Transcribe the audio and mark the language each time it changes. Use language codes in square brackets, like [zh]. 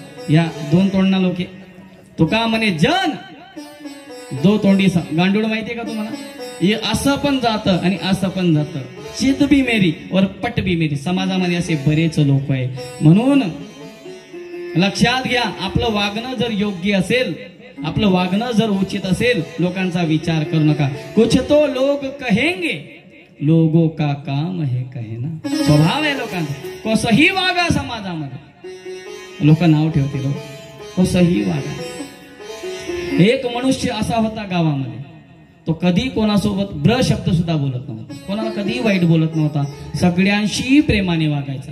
[mr] या दोन तोंडना लोके तुका म्हणे जन दो तोंडी गांडूळ माहितीये का तुम्हाला? हे असं पण जातं आणि असं पण जातं. [hi] चित बी मेरी और पट बी मेरी. [mr] समाजामध्ये असे बरेच लोक आहे. म्हणून लक्षात घ्या, आपलं वागणं जर योग्य असेल, आपलं वागणं जर उचित असेल, लोकांचा विचार करू नका. [hi] कुछ तो लोग कहेंगे, लोगों का काम है कहना. [mr] स्वभाव आहे लोकांचा, कसंही वागा समाजामध्ये लोक नाव ठेवतील, कसंही वागा. एक मनुष्य असा होता गावामध्ये, तो कधी कोणासोबत ब्र शब्द सुद्धा बोलत नव्हता, कोणाला कधी वाईट बोलत नव्हता, सगळ्यांशी प्रेमाने वागायचा.